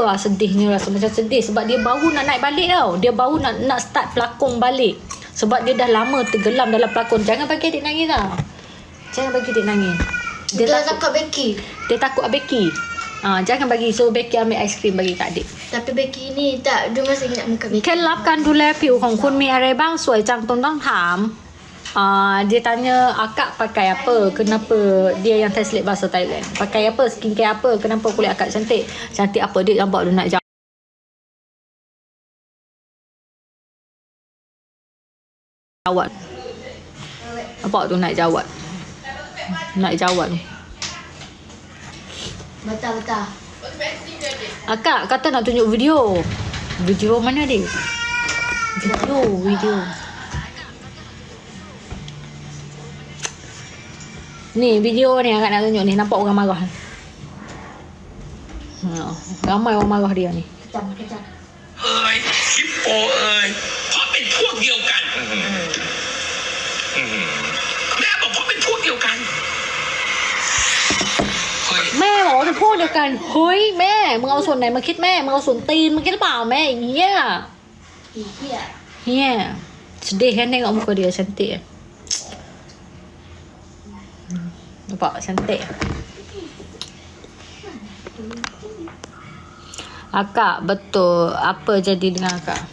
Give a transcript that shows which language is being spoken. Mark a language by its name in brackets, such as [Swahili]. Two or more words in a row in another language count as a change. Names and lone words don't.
[Malay] Sedihnya, rasa macam sedih. Sebab dia baru nak naik balik tau. Dia baru nak start pelakon balik. Sebab dia dah lama tenggelam dalam pelakon. Jangan bagi adik nangis lah. Jangan bagi adik nangis. Dia takut Becky. Dia takut Becky. Jangan bagi. So Becky ambil aiskrim bagi kat adik. Tapi Becky ni tak, dia masih ingat muka Becky. [Thai] เคล็ดลับการดูแลผิวของคุณมีอะไรบ้างสวยจังต้องถาม [Malay] dia tanya akak pakai apa, kenapa dia yang translate bahasa Thailand, pakai apa, skincare apa, kenapa kulit akak cantik apa. Dia nampak dia nak jawab, nampak tu nak jawab Betul. akak kata nak tunjuk video mana dia video ni, video ni akak nak tunjuk ni. Nampak orang marah. Ramai orang marah dia ni. Kejap. [Thai] ฮิปโปเพราะเป็นพวกเดียวกันแม่บอกเพราะเป็นพวกเดียวกันเฮ้ย แม่บอกว่าเป็นพวกเดียวกัน เฮ้ยแม่มึงเอาส่วนไหนมาคิดแม่มึงเอาส่วนตีนมึงคิดหรือเปล่าแม่เหี้ย [Malay] sedih kan tengok muka dia cantik. Nampak cantik. Akak betul. Apa jadi dengan akak?